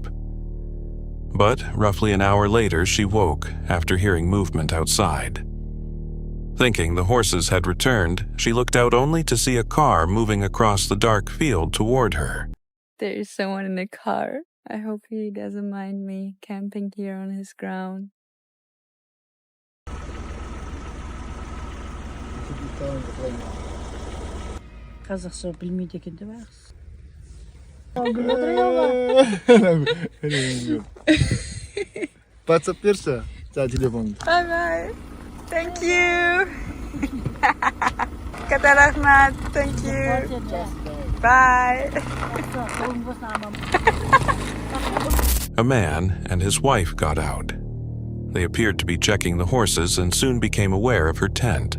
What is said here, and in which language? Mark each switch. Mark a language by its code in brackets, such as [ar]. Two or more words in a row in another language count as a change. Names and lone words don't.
[en] But roughly an hour later, she woke after hearing movement outside. Thinking the horses had returned, she looked out only to see a car moving across the dark field toward her. There is someone in the car. I hope he doesn't mind me camping here on his ground. [kk] Қазақша білмейді екен деп аяқсыз. WhatsApp берші, жаңа телефонды. [en] Bye bye. Thank you. [kk] Қатты рахмет. [en] Thank you. Bye. A man and his wife got out. They appeared to be checking the horses and soon became aware of her tent.